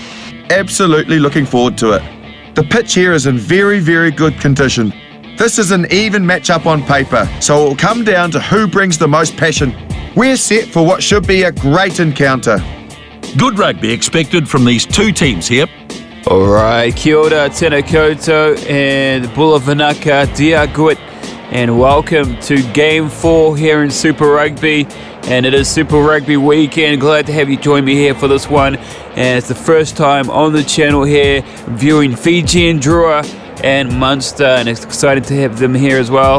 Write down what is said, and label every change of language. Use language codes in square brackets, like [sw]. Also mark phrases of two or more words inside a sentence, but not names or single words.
[en] Absolutely looking forward to it. The pitch here is in very, very good condition. This is an even match-up on paper, so it will come down to who brings the most passion. We're set for what should be a great encounter. Good rugby expected from these two teams here. Alright, [mi] kia ora, tēnā koutou, [en] and [fj] bula whanaka, [ga] dia gut, [en] and welcome to Game 4 here in Super Rugby, and it is Super Rugby weekend. Glad to have you join me here for this one, and it's the first time on the channel here, viewing Fijian Drua and Munster, and it's exciting to have them here as well.